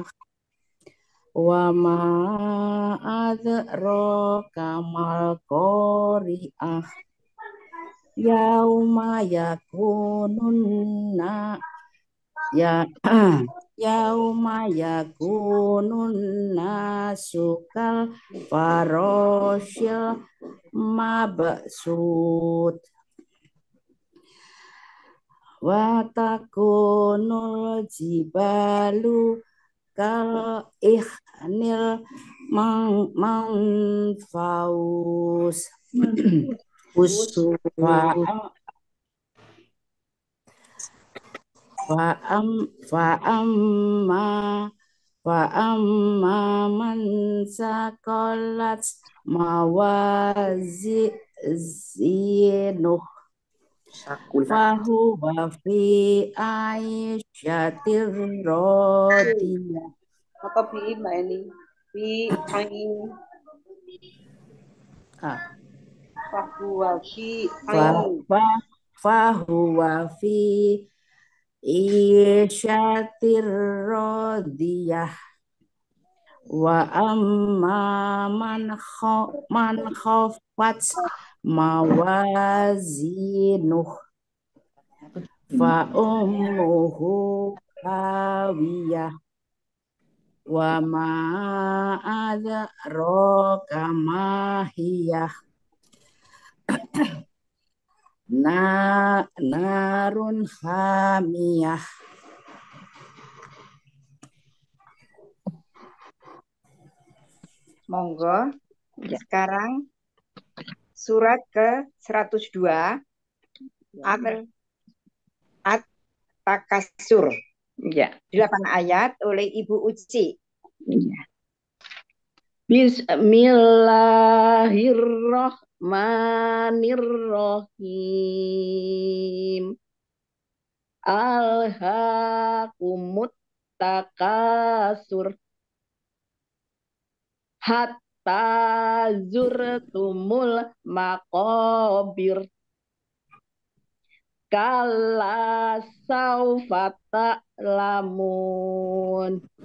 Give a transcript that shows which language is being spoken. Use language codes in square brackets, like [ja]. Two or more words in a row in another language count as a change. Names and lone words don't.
[ar] وما أدراك ما القارعة. يوم يكون الناس كالفراش المبثوث. وتكون الجبال كالعهن المنفوش. فأما من ثقلت موازينه فهو في عيشة راضية. [id] Apa bi Mbak Eni? [ar] بعين فهو في عين. فهو في عيشة راضية. وأما من خفت موازينه فأمه هاوية. وما أدراك ما هيه. نار حامية. [id] Monggo. Sekarang surat ke-102, At-Takasur. Ya. 8 ayat oleh Ibu Uci. Ya. [ar] بسم الله الرحمن الرحيم. ألهاكم التكاثر حتى زرتم المقابر. كلا سوف تعلمون.